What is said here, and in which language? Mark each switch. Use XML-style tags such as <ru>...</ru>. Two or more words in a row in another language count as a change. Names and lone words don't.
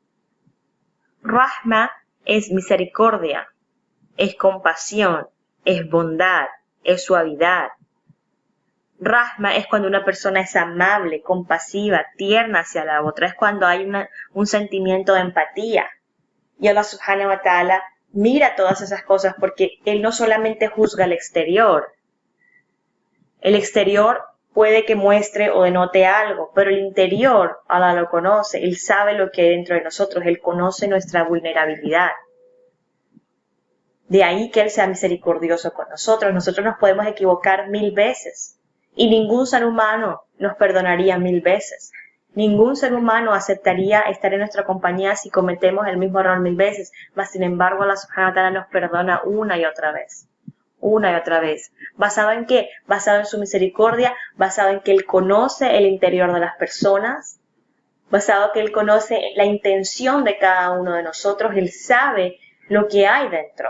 <es>Rahma es misericordia, es compasión, es bondad, es suavidad. Rahma es cuando una persona es amable, compasiva, tierna hacia la otra, es cuando hay un sentimiento de empatía. Y Allah</es> <ar>سبحانه وتعالى</ar> <es>mira todas esas cosas porque Él no solamente juzga el exterior puede que muestre o denote algo, pero el interior Allah lo conoce, Él sabe lo que hay dentro de nosotros, Él conoce nuestra vulnerabilidad. De ahí que Él sea misericordioso con nosotros. Nosotros nos podemos equivocar 1000 veces y ningún ser humano nos perdonaría 1000 veces. Ningún ser humano aceptaría estar en nuestra compañía si cometemos el mismo error 1000 veces, mas sin embargo Allah</es> <ar>سبحانه وتعالى</ar> <es>nos perdona una y otra vez. Una y otra vez. ¿Basado en qué? Basado en su misericordia, basado en que Él conoce el interior de las personas, basado en que Él conoce la intención de cada uno de nosotros, Él sabe lo que hay dentro.</es>